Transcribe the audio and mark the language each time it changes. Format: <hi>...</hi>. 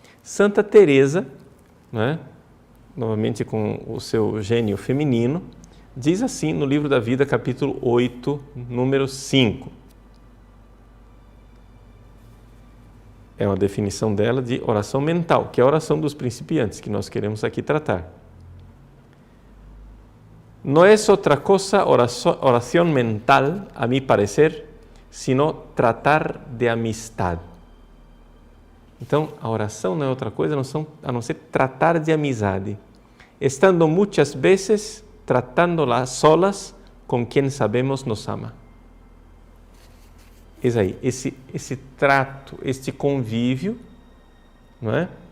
<pt>Santa Teresa, né, novamente com o seu gênio feminino, diz assim no Livro da Vida, capítulo 8, número 5. É uma definição dela de oração mental, que é a oração dos principiantes, que nós queremos aqui tratar.</pt> <es>No es otra cosa oración mental, a mi parecer, sino tratar de amistad.</es> <pt>Então, a oração não é outra coisa a não ser tratar de amizade, estando muitas vezes</pt> <es>tratando-la solas com quem sabemos nos ama.</es> <pt>Eis aí, esse trato, este convívio, não é?</pt>